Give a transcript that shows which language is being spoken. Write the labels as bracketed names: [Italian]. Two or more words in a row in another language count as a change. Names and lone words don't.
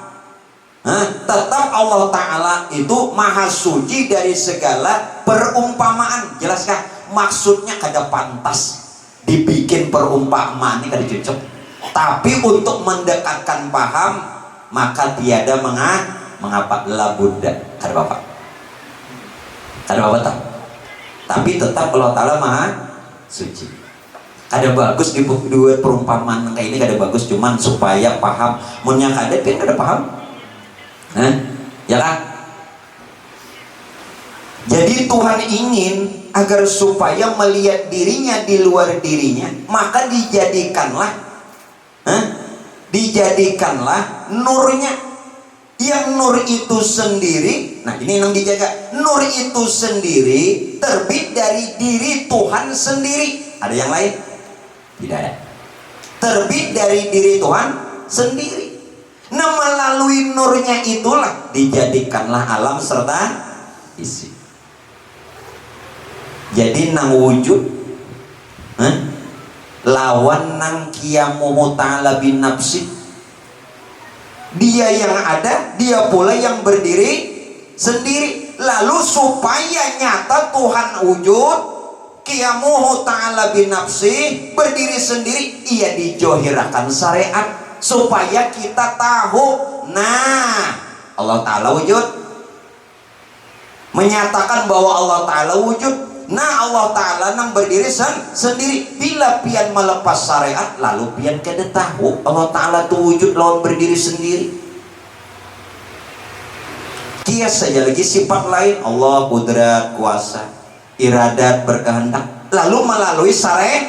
[Indonesian] Tetap Allah Ta'ala itu Maha Suci dari segala perumpamaan. Jelaskah? [Banjar] Maksudnya kada pantas dibikin perumpamaan ini kada cocok. [Indonesian] Tapi untuk mendekatkan paham, maka tiada mengapa la Buddha. [Banjar] Kada bapak. Kada bapak tak. [Indonesian] Tapi tetap Allah Ta'ala Maha Suci. [Banjar] Kada bagus dibuat perumpamaan kayak ini, kada bagus cuman supaya paham. Munnya kada pun kada paham. [Indonesian] Ya kan? Jadi Tuhan ingin agar supaya melihat dirinya di luar dirinya, maka dijadikanlah nurnya. Yang nur itu sendiri, nah ini yang dijaga. Nur itu sendiri terbit dari diri Tuhan sendiri. Ada yang lain? Tidak ada. Terbit dari diri Tuhan sendiri. Nah melalui nurnya itulah dijadikanlah alam serta isi. [Banjar] Jadi nang wujud lawan nang [Arabic] قيامه تعالى بنفسه. [Indonesian] Dia yang ada, dia pula yang berdiri sendiri. Lalu supaya nyata Tuhan wujud, [Arabic] قيامه تعالى بنفسه, [Indonesian] berdiri sendiri, ia dijohirakan syariat supaya kita tahu. Nah, Allah Ta'ala wujud, menyatakan bahwa Allah Ta'ala wujud. [Banjar] Nah, Allah Ta'ala nang berdiri sendiri. Bila pian melepas syariat, lalu pian kada tahu Allah Ta'ala itu wujud lawan berdiri sendiri. [Indonesian] Kias saja lagi sifat lain, Allah kudrat, kuasa, iradat, berkehendak, lalu melalui syariat.